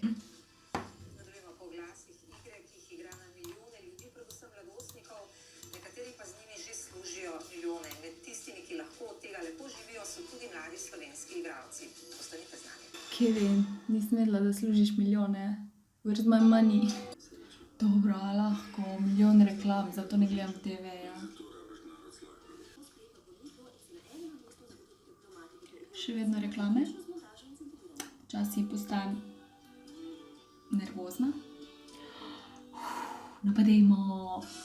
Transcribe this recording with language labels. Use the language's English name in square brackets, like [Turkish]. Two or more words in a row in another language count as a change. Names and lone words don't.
[Slovenian] Nadaljujemo po oglasih igre, ki jih igra na milijone ljudi, predvsem mladostnikov, nekateri pa z njimi že služijo milijone. Med tistimi, ki lahko od tega lepo živijo, so tudi mladi slovenski igralci. Ostanite z nami. Kevin, nisem vedela, da služiš milijone. [English] Where's my money? [Slovenian] Dobro, a lahko, milijon reklam, zato ne gledam TV-ja. Še vedno reklame. Včasih postanem nervozna. Napadejmo.